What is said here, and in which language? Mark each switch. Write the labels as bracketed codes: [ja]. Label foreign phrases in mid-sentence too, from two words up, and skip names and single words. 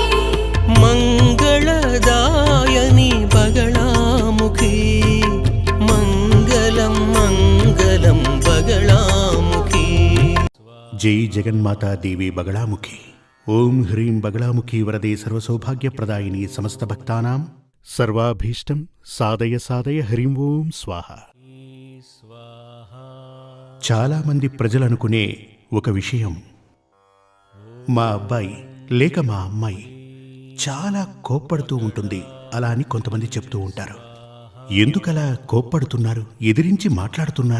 [sa] मंगलदायिनी बगलामुखी मंगलम मंगलम बगलामुखी। जय जगन्माता देवी बगलामुखी। ओम ह्रीं बगलामुखी वरदे सर्वसौभाग्यप्रदायिनी समस्त भक्तानां सर्वाभीष्टं साधय साधय హ్రీం ఓం స్వాహ। [te] చాలా మంది ప్రజలు అనుకునే ఒక విషయం, మా అబ్బాయి లేక మా అమ్మాయి చాలా కోప్పడుతూ ఉంటుంది అలా అని కొంతమంది చెప్తూ ఉంటారు. ఎందుకలా కోప్పడుతున్నారు, ఎదిరించి మాట్లాడుతున్నారు?